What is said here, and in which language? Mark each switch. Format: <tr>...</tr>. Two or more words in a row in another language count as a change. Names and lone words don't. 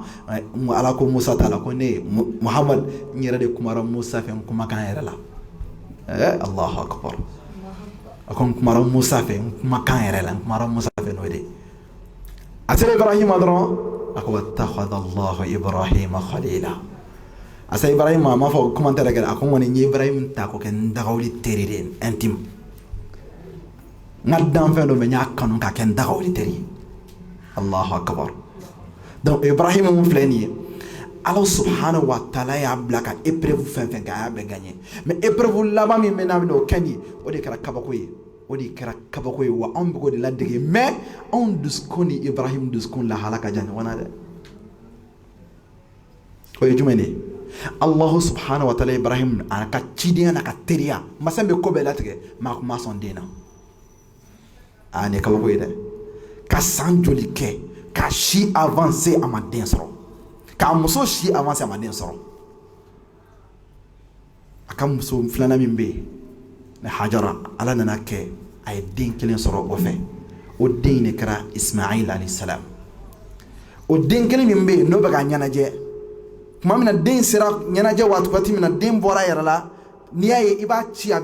<bm>Ala ko Musa ta la ko ne Muhammad n yɛrɛ de kumara Musa fɛ n kumakan yɛrɛ la</bm> <ar>الله أكبر</ar> <bm>a ko n kumara Musa fɛ n kumakan yɛrɛ la n kumara Musa fɛ n'o de a sera Ibrahima dɔrɔn a ko</bm> <ar>واتخذ الله إبراهيم خليلا</ar> <bm>a sera Ibrahima a m'a fɔ commentaire kɛ a ko n kɔni n ye Ibrahima ta k'o kɛ n dagawuli teri de intime n ka danfɛn dɔ bɛ n y'a kanu k'a kɛ n dagawuli teri</bm> <ar>الله أكبر</ar> <bm>donc Ibrahima mun filɛ nin ye</bm> <ar>الله سبحانه وتعالى</ar> <bm>y'a bila ka épreuve fɛn fɛn kɛ a y'a bɛɛ</bm> <fr>gagné mais épreuve</fr> <bm>laban min bɛ n'a bɛna o kɛ nin ye o de kɛra kabako ye o de kɛra kabako ye wa anw bɛ k'o de ladege mais anw dusukun ni Ibrahim dusukun lahala ka jan ɲɔgɔn na dɛ o ye jumɛn de ye</bm> <ar>الله سبحانه وتعالى</ar> <bm>Ibrahim a ka cidenya n'a ka teriya masa bɛ ko bɛɛ latigɛ maa kuma sɔn den na ne kabako ye dɛ ka san joli kɛ ka si avancé a ma den sɔrɔ k'a muso si avancé a ma den sɔrɔ a ka muso filanan min bɛ yen ne Hajara Ala nana kɛ a ye den kelen sɔrɔ o fɛ o den ne kɛra Ismaïl</bm> <ar>عليه السلام</ar> <bm>o den kelen min bɛ yen n'o bɛ ka ɲɛnajɛ tuma min na den sera ɲɛnajɛ waati min na den bɔra a yɛrɛ la n'i y'a ye i b'a ci a</bm>